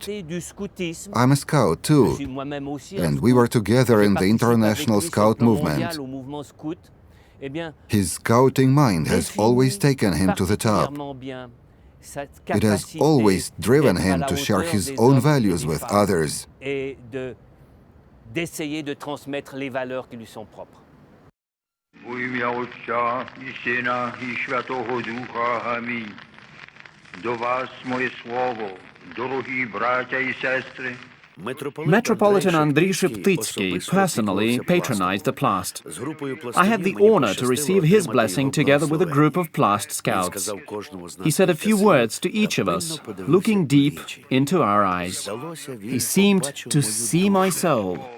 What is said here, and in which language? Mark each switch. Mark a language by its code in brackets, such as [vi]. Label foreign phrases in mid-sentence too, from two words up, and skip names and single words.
[en] I'm a scout too, and we were together in the international scout movement. His scouting mind has always taken him to the top. It has always driven him to share his own values with others. [uk] Во ім'я Отця і Сина і Святого Духа. Амінь. До вас моє слово, дорогі браття і сестри. [en] Metropolitan Andriy Sheptytsky personally patronized the Plast. I had the honor to receive his blessing together with a group of Plast scouts. He said a few words to each of us, looking deep into our eyes. He seemed to see my soul.